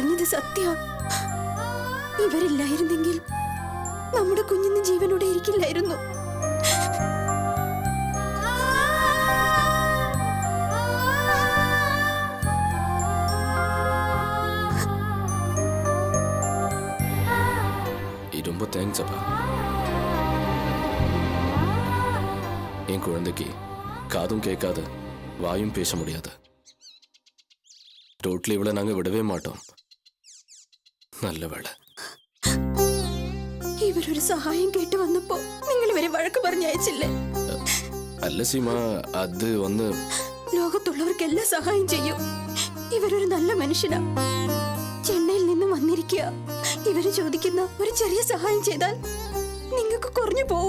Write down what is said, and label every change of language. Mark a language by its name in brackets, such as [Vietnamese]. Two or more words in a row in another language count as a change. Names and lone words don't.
[Malayalam] സത്യ. ഇവരില്ലായിരുന്നെങ്കിൽ നമ്മുടെ കുഞ്ഞിന് ജീവനോടെ ഇരിക്കില്ലായിരുന്നു. [Tamil] ரொம்ப தேங்க்ஸ் அப்பா. என் குழந்தைக்கு காதும் கேட்காது, வாயும் பேச முடியாது. ரோட்ல இவளை நாங்க விடவே மாட்டோம். நல்ல வேளை. [Malayalam] ഇവരൊരു സഹായം കേട്ട് വന്നപ്പോ നിങ്ങൾ ഇവരെ വഴക്ക് പറഞ്ഞയച്ചില്ലേ? അല്ല സീമ, അത് ഒന്ന് ലോകത്തുള്ളവർക്കെല്ലാം സഹായം ചെയ്യും. ഇവരൊരു നല്ല മനുഷ്യനാ. ചെന്നൈയിൽ നിന്നും വന്നിരിക്കുക. ഇവര് ചോദിക്കുന്ന ഒരു ചെറിയ സഹായം ചെയ്താൽ നിങ്ങൾക്ക് കുറഞ്ഞു പോവോ?